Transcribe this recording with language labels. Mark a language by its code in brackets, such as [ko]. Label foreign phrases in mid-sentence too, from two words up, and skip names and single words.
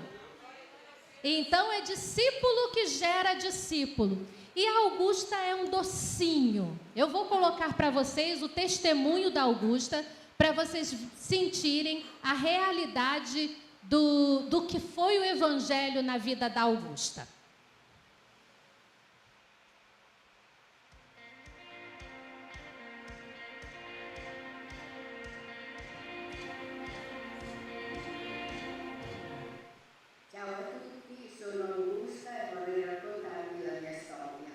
[pt] Então é discípulo que gera discípulo. E a Augusta é um docinho. Eu vou colocar para vocês o testemunho da Augusta, para vocês sentirem a realidade do que foi o Evangelho na vida da Augusta. [it] Ciao a tutti, sono Augusta e vorrei raccontarvi la mia storia.